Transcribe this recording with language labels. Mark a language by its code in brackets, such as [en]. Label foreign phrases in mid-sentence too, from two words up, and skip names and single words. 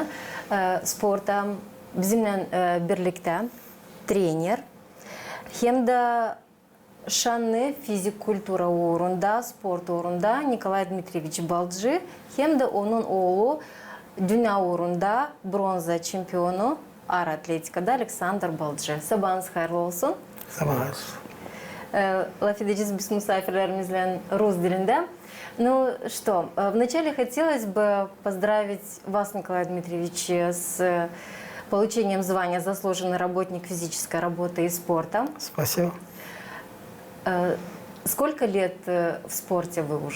[gag] Sporta bizimle birlikte trener hem de şanlı fizik kultura uğrunda, sport uğrunda Nikolay Dmitrievich Balcı hem de onun oğlu dünya uğrunda bronza şampiyonu ağır atletikada Alexander Balcı. Sabahınız hayırlı olsun. Sabahınız. Laf edeceğiz biz misafirlerimizle Rus dilinde. [ru] Ну что, вначале хотелось бы поздравить вас, Николай Дмитриевич, с получением звания «Заслуженный работник физической работы и спорта». Спасибо. Сколько лет в спорте вы уже?